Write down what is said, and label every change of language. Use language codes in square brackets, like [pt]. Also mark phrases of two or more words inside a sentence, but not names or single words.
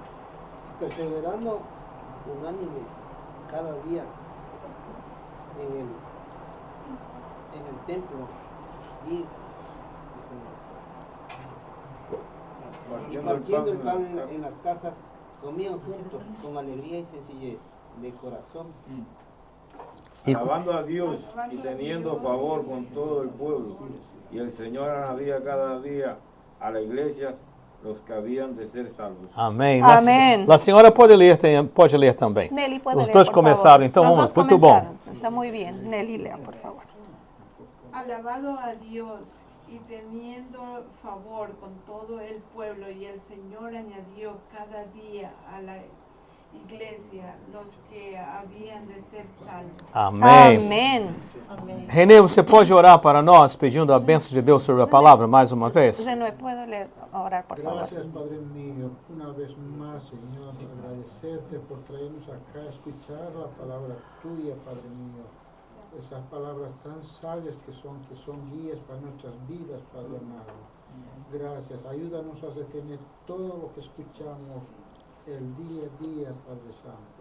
[es] Perseverando unánimes cada día en el templo y partiendo el pan en las casas, comían juntos con alegría y sencillez de corazón, Alabando a Dios y teniendo favor con todo el pueblo. Y el Señor añadía cada día a las iglesias los que habían de ser salvos. [pt] Amém. Amém. A senhora pode ler também. [es] Nelly, puede [pt] Os [es] leer, [pt] dois [es] por [pt] começaram, [es] favor. [pt] então [es] Los [pt] vamos. [es] dos [pt] Muito bom. [es] comenzaron. Está muy bien. Nelly, lea, por favor. Alabado a Dios y teniendo favor con todo el pueblo, y el Señor añadió cada día a la iglesia los que habían de ser salvos. [pt] Amém. [es] Amén. [pt] Renê, você pode orar para nós, pedindo a bênção de Deus sobre a palavra mais uma vez? [es] René, ¿puedo leer, orar, por favor? Gracias, Padre mío, una vez más, Señor, agradecerte por traernos acá a escuchar la palabra tuya, Padre mío. Esas palabras tan sabias que son guías para nuestras vidas, Padre amado. Gracias, ayúdanos a retener todo lo que escuchamos el día a día, Padre Santo.